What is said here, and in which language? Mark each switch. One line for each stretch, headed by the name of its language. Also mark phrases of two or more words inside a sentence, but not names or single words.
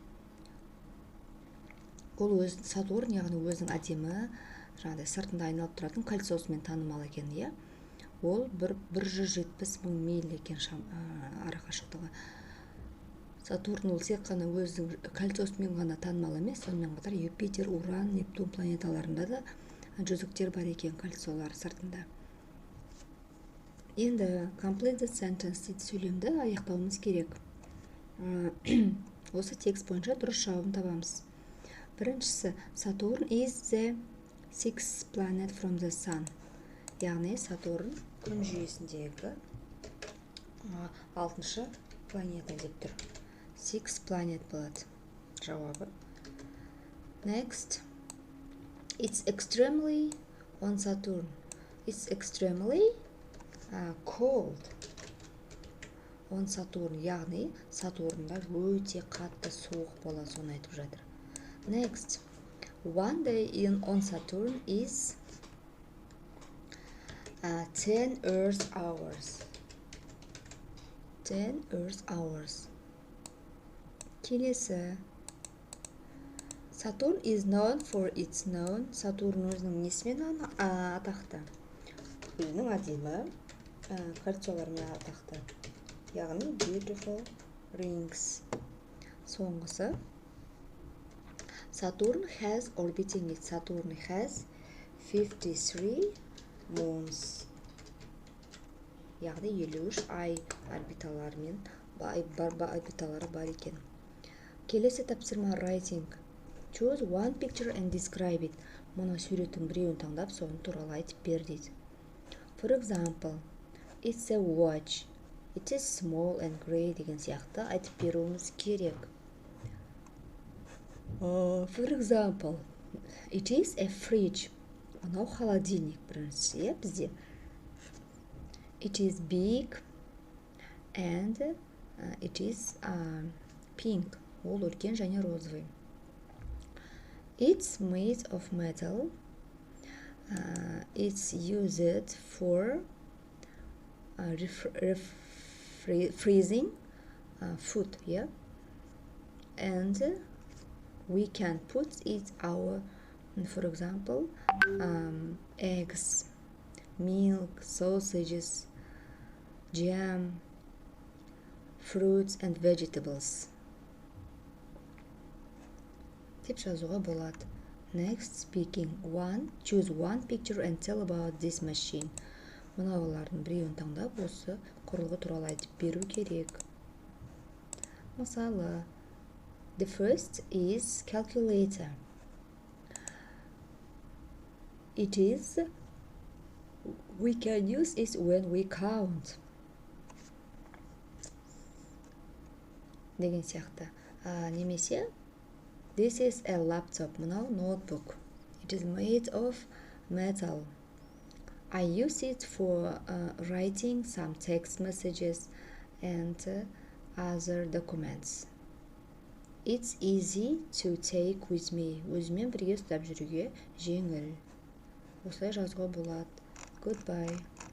Kazakh: Ол Сатурн, яғни өзінің әдемі, жаңағыдай сыртында айналып тұратын кольцосымен танымал екен, иә? Ол 170 мың миль екен арақашықтығы. Сатурн ол тек қана өзінің кольцосымен ғана танымал емес, сонымен қатар Юпитер, Уран, Нептун планеталарында да жүзіктер бар екен кольцолар сыртында. Енді
English: complete the sentence
Kazakh: дейді, сөйлемді аяқтауымыз керек. Осы текст бойынша дұрыс жауабын табамыз. Біріншісі,
English: Saturn is the sixth planet from the sun.
Kazakh: Яғни Сатурн күн жүйесіндегі 6-шы планета деп тұр.
English: Six planet
Kazakh: болады жауабы.
English: Next. It's extremely on Saturn. It's extremely cold on Saturn.
Kazakh: Яғни Сатурнда өте қатты суық болады, соны айтып жатыр.
English: Next. One day on Saturn is 10 Earth hours. 10 Earth hours. Келесі. Saturn is known for its known.
Kazakh: Сатурн өзінің несімен атақты? Өзінің әдемі кольцоларымен атақты. Яғни
English: beautiful rings.
Kazakh: Соңғысы.
English: Saturn has orbiting it. Saturn has 53 moons.
Kazakh: Яғни 53 ай орбиталары бар екен. Келесі тапсырма writing.
English: Choose one picture and describe it.
Kazakh: Мұны суреттің біреуін таңдап, соны туралы айтып бер дейді.
English: For example, it's a watch. It is small and gray
Kazakh: деген сияқты айтып беруіміз керек.
English: For example, it is a fridge.
Kazakh: Анау холодильник біріншісі, иә, бізде.
English: It is big and It is pink.
Kazakh: Ол үлкен және розовый.
English: It's made of metal. It's used for freezing food, yeah, and we can put it our, for example, eggs, milk, sausages, jam, fruits and vegetables
Kazakh: деп жазуға болады.
English: Next, speaking. Choose one picture and tell about this machine.
Kazakh: Мынаулардың біреуін таңдап, осы құрылғы туралы айтып беру керек. Мысалы,
English: the first is calculator. We can use it when we count.
Kazakh: Деген сияқты. Немесе,
English: this is a laptop.
Kazakh: Мынау ноутбук.
English: It is made of metal. I use it for writing some text messages and other documents. It's easy to take with me.
Kazakh: Өзімен бірге ұстап жүруге жеңіл. Осылай жазуға болады. Goodbye.